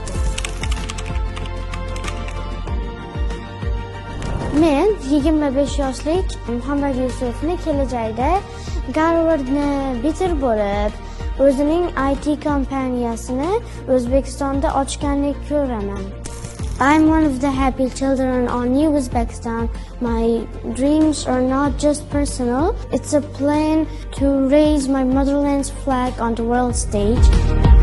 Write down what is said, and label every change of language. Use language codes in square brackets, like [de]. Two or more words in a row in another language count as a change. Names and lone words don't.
[uz] Men 25 yoshlik Muhammad Yusufni kelajakda Garvardni bitirib bo'lib, o'zining IT kompaniyasini O'zbekistonda ochganini ko'raman. [en] I'm one of the happy children on New Uzbekistan. My dreams are not just personal, it's a plan to raise my motherland's flag on the world stage.